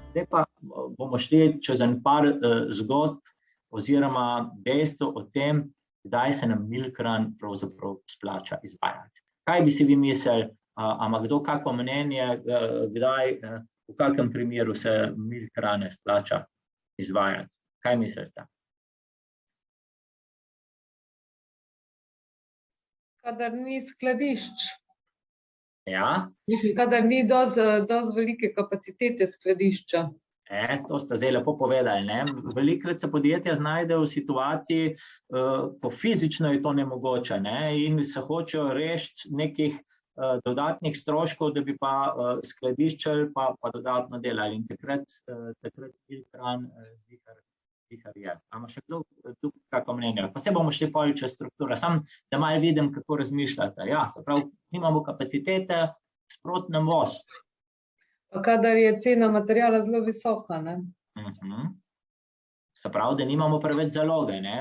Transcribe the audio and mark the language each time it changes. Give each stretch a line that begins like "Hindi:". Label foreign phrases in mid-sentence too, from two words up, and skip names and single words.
Slovenian: pa bomo šli čez en par zgodb oziroma dejstev o tem, kdaj se nam milk-run pravzaprav splača izvajati. Kaj bi si vi mislili, ima kdo kako mnenje, kdaj, v kakem primeru se milk-rune splača izvajati? Kaj mislite? Kadar ni skladišč. Ja? Mislim, kadar ni dosti velike kapacitete skladišča. To ste zdaj lepo povedali, ne? Velikokrat se podjetja znajdejo v situaciji, ko fizično je to nemogoče, ne? In se hočejo rešiti nekih dodatnih stroškov, da bi pa skladiščili pa dodatno delali. In takrat milk-run zihar je. Ima še kdo tukaj kako mnenje? Pa se bomo šli pol čez strukturo, samo da malo vidim, kako razmišljate. Ja, se pravi, nimamo kapacitete, sproti nam voz. Pa kadar je cena materiala zelo visoka, ne? Se pravi, da nimamo preveč zaloge, ne?